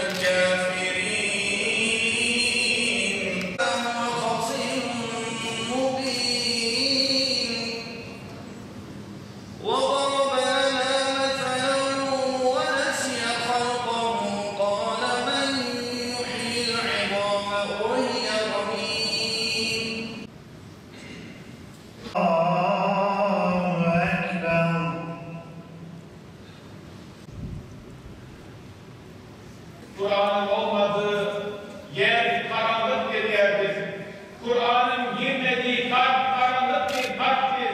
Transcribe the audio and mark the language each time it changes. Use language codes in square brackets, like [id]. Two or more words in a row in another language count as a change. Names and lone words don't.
[ar] الكافرين خصيم مبين وضرب لنا مثلا ونسي خلقه قال من يحيي العظام وهي رميم [tr] Kur'an'ın olmadığı yer karanlık bir yerdir. Kur'an'ın girmediği kalp karanlık bir kalptir.